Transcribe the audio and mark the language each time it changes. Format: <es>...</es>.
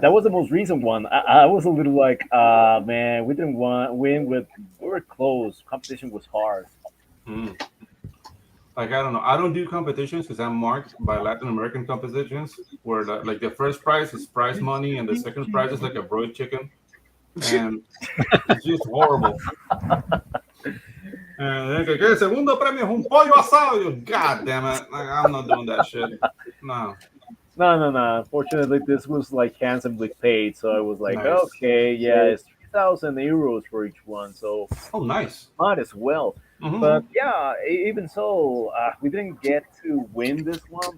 <en>that was the most recent one. I was a little like, man, we didn't win with we were close. Competition was hard. Mm. Like I don't know. I don't do competitions because I'm marked by Latin American competitions where like the first prize is prize money and the second prize is like a broiled chicken, and it's just horrible. And then</en> <es>el segundo premio es un pollo asado.</es> <en>You, God damn it! Like, I'm not doing that shit. No. No. Unfortunately, this was like handsomely paid, so I was like, Nice. okay, yeah, it's 3,000 euros for each one, so Oh, nice. might as well. Mhm. But yeah, even so, we didn't get to win this one.</en>